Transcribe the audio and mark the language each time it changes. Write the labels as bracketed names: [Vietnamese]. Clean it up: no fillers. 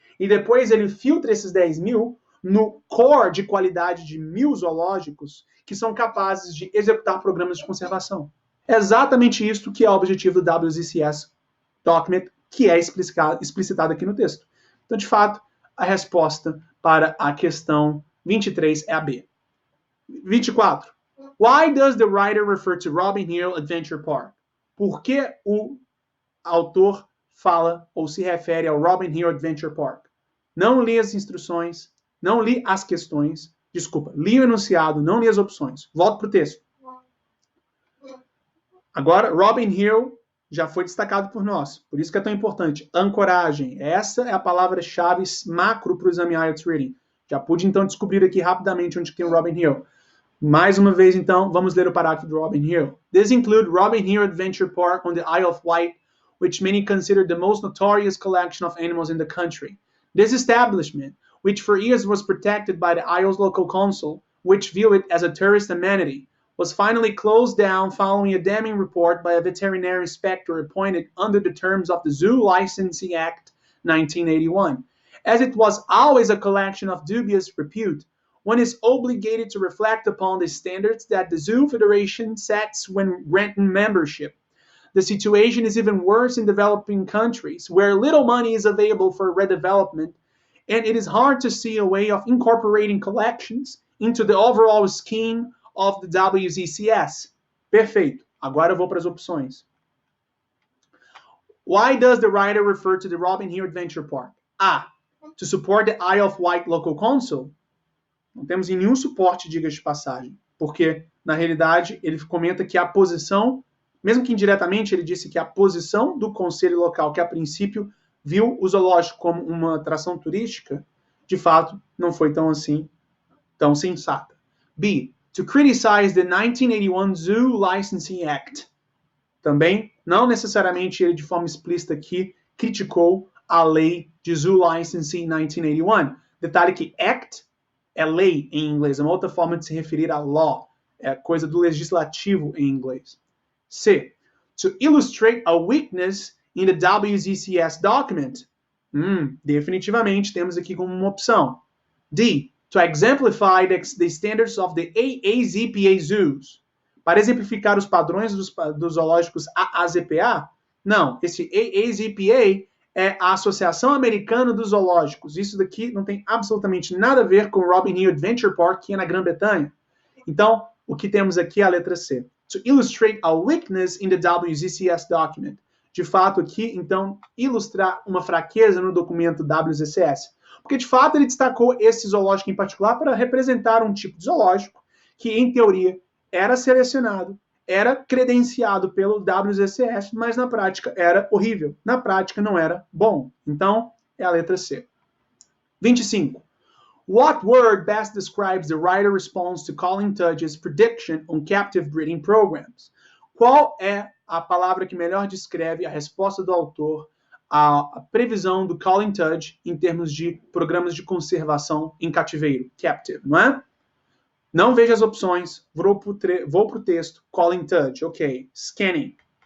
[Portuguese] E depois ele filtra esses 10 mil no core de qualidade de 1.000 zoológicos que são capazes de executar programas de conservação. É exatamente isso que é o objetivo do WZCS Document, que é explicitado aqui no texto. Então, de fato, a resposta para a questão 23 é a B. 24. [English] Why does the writer refer to Robin Hill Adventure Park? [Portuguese] Por que o autor fala ou se refere ao Robin Hill Adventure Park? Não li as instruções, não li as questões, desculpa, li o enunciado, não li as opções. Volto para o texto. Agora, Robin Hill já foi destacado por nós, por isso que é tão importante. Ancoragem, essa é a palavra-chave macro para o exame IELTS Reading. Já pude, então, descobrir aqui rapidamente onde tem o Robin Hill. Mais uma vez, então, vamos ler o parágrafo do Robin Hill. [English] This include Robin Hill Adventure Park on the Isle of Wight, which many consider the most notorious collection of animals in the country. This establishment, which for years was protected by the Isle's local council, which view it as a tourist amenity, was finally closed down following a damning report by a veterinary inspector appointed under the terms of the Zoo Licensing Act 1981. As it was always a collection of dubious repute, one is obligated to reflect upon the standards that the Zoo Federation sets when granting membership. The situation is even worse in developing countries, where little money is available for redevelopment, and it is hard to see a way of incorporating collections into the overall scheme of the WZCS. [Portuguese] Perfeito. Agora eu vou para as opções. [English] Why does the writer refer to the Robin Hill Adventure Park? A. To support the Isle of Wight Local Council. [Portuguese] Não temos nenhum suporte, diga-se de passagem, porque, na realidade, ele comenta que a posição, mesmo que indiretamente, ele disse que a posição do conselho local, que a princípio viu o zoológico como uma atração turística, de fato, não foi tão assim, tão sensata. B. [English] To criticize the 1981 Zoo Licensing Act. [Portuguese] Também, não necessariamente ele de forma explícita aqui criticou a lei de Zoo Licensing 1981. Detalhe que Act é lei em inglês, é uma outra forma de se referir a law, é coisa do legislativo em inglês. C. [English] To illustrate a weakness in the WZCS document. [Portuguese] Definitivamente temos aqui como uma opção. D. [English] To exemplify the standards of the AAZPA zoos. [Portuguese] Para exemplificar os padrões dos zoológicos AAZPA? Não, esse AAZPA é a Associação Americana dos Zoológicos. Isso daqui não tem absolutamente nada a ver com o Robin Hill Adventure Park, que é na Grã-Bretanha. Então, o que temos aqui é a letra C. [English] To illustrate a weakness in the WZCS document. [Portuguese] De fato, aqui, então, ilustrar uma fraqueza no documento WZCS. Porque, de fato, ele destacou esse zoológico em particular para representar um tipo de zoológico que, em teoria, era selecionado, era credenciado pelo WZCS, mas na prática era horrível. Na prática não era bom. Então, é a letra C. 25. [English] What word best describes the writer response to Colin Tudge's prediction on captive breeding programs? [Portuguese] Qual é a palavra que melhor descreve a resposta do autor à previsão do Colin Tudge em termos de programas de conservação em cativeiro, captive, não é? Não vejo as opções, vou para o texto, Colin Tudge, ok, scanning.